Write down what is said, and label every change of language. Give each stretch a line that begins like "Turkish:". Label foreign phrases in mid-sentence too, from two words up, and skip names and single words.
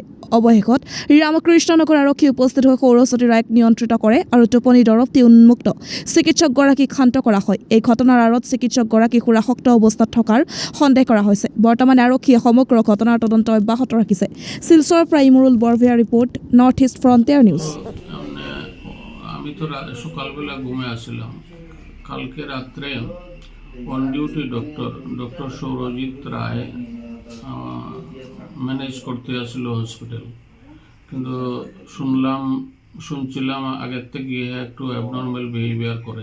Assamese: অৱশেষত ৰামকৃষ্ণনগৰ আৰক্ষী উপস্থিত হৈ সৌৰজ্যোতি ৰায়ক নিয়ন্ত্ৰিত কৰে আৰু টোপনি দৰৱ দি উন্মুক্ত চিকিৎসকগৰাকীক শান্ত কৰা হয়। এই ঘটনাৰ আঁৰত চিকিৎসকগৰাকী সুৰাসক্ত অৱস্থাত থকাৰ সন্দেহ কৰা হৈছে। বৰ্তমান আৰক্ষীয়ে সমগ্ৰ ঘটনাৰ তদন্ত অব্যাহত ৰাখিছে। শিলচৰৰ পৰা ইমৰুল বৰভূঞা ৰিপোৰ্ট, নৰ্থ ইষ্ট ফ্ৰণ্টিয়াৰ নিউজ।
Bangla: আমি তো সকালবেলা ঘুমে আসছিলাম। কালকে রাত্রে
English: on duty doctor
Bangla: সৌরজিৎ রায় ম্যানেজ করতে আসছিল হসপিটাল, কিন্তু শুনছিলাম আগের থেকে একটু
English: abnormal behaviour
Bangla: করে।